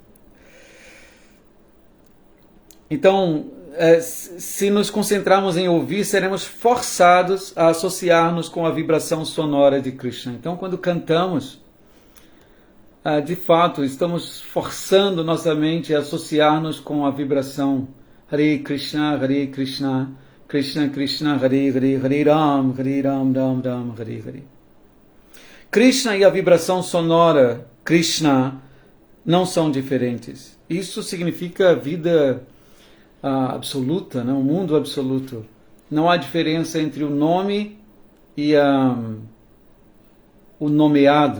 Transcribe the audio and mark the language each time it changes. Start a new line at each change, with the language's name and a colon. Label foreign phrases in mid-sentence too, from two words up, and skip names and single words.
Portuguese: Então, se nos concentrarmos em ouvir, seremos forçados a associar-nos com a vibração sonora de Krishna. Então, quando cantamos, de fato, estamos forçando nossa mente a associar-nos com a vibração
Sanskrit: Hare Krishna, Krishna Krishna, Hare Hare, Hare Ram, Ram Ram, Hare Hare.
Portuguese: Krishna e a vibração sonora Krishna não são diferentes. Isso significa vida absoluta, né? Um mundo absoluto. Não há diferença entre o nome e o nomeado.